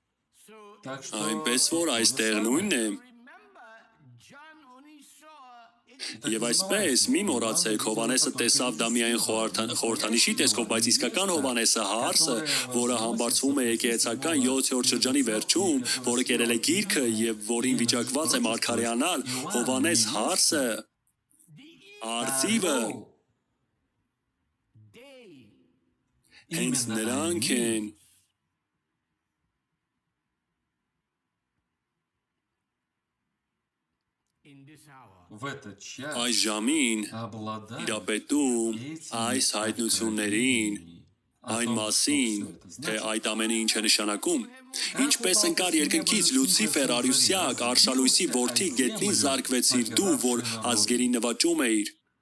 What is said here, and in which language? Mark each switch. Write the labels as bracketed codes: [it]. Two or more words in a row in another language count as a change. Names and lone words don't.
[hy] Այնպես որ այստեղ նույնն է։ Եվ այսպես մի մոռացեք, Հովանեսը տեսավ դա միայն խորհրդանիշի տեսքով, բայց իսկական Հովանեսը հարսը, որը համբարձվում է եկեղեցական 7-րդ շրջանի վերջում, որը կերել է գիրքը եւ որին վիճակված է մարգարեանալ, Հովանես հարսը, արծիվը, հենց նրանք են, [ru] В этот час [hy] այս ժամին [ru] обладать [hy] իրապետում այս հայտնություններին, այն մասին, թե այդ ամենը ինչ է նշանակում, ինչպես ընկար երկնքից Լուցիֆեր Արյուսյակ, Արշալույսի որդի գետնին զարկվեցիր դու, որ ազգերին նվաճում էիր,